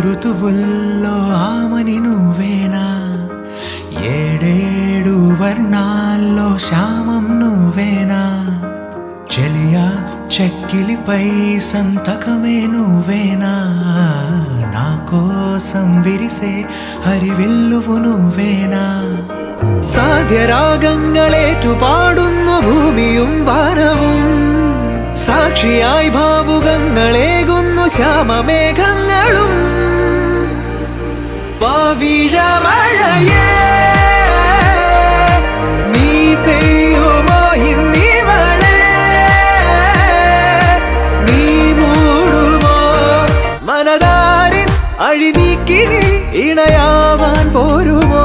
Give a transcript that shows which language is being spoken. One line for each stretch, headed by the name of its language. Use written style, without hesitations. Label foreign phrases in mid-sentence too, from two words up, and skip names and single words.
Telugu: ఋతువుల్లో ఆమని నువ్వేనా, ఏడేడు వర్ణాల్లో శ్యామం నువ్వేనా, చెలియా చెక్కిలిపై సంతకమే నువ్వేనా, నా కోసం విరిసే ഹരിവില്ലുവു నువ్వేనా.
Malayalam: സാധ്യരാഗങ്ങളേറ്റു പാടുന്നു ഭൂമിയും വാനവും, സാക്ഷിയായി ഭാവുകങ്ങളേകുന്നു ശ്യാമമേഘങ്ങളും. പവിഴമഴയേ നീ പെയ്യുമോ ഇന്നിവളെ, നീ മൂടുമോ മനതാരിൻ അഴിനീക്കിനി ഇണയാവാൻ പോരുമോ.